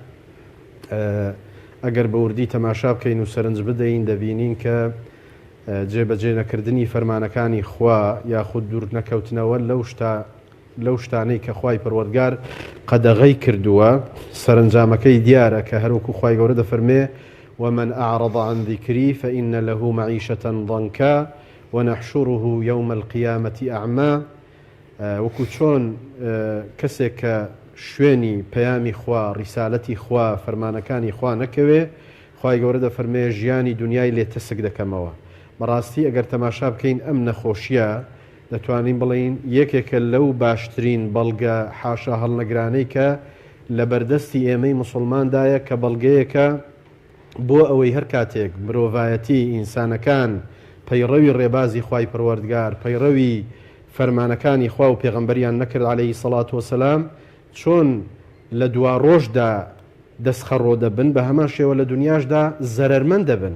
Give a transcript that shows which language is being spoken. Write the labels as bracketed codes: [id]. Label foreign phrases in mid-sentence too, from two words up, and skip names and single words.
[ckb] ئەگەر بە وردی تەماشا بکەین و سەرنج بدەین دەبینین کە جێبەجێ نەکردنی فەرمانەکانی خوا یاخود دوور نەکەوتنەوە لەو شتانەی کە خوای پەروەردگار قەدەغەی کردووە سەرنجامەکەی دیارە کە هەروەکو خوای گەورە دەفەرمێ [ar] ومن أعرض عن ذكري فإن له معيشة ضنكا ونحشره يوم القيامة أعمى [ckb] وەکو چۆن کەسێک کە شوێنی پەیامی خوا ڕیسالەتی خوا فەرمانەکانی خوا نەکەوێ خوای گەورە دەفەرمێ ژیانی دنیای لێ تەسک دەکەمەوە. بەڕاستی ئەگەر تەماشا بکەین ئەم نەخۆشیە دەتوانین بڵین یەکێکە لەو باشترین بەڵگە حاشا هەڵنەگرانەی کە لە بەردەستی ئێمەی موسڵماندایە کە بەڵگەیەکە بۆ ئەوەی هەر کاتێک مرۆڤایەتی ئینسانەکان پەیڕەوی ڕێبازی خوای پەروەردگار پەیڕەوی فەرمانەکانی خوا و پێغەمبەریان نەکرد عەلەیهی سەڵات وەسەلام چۆن لە دوا ڕۆژدا دەستخەڕۆ دەبن بە هەمان شێوە لە دنیاشدا زەرەرمەند دەبن.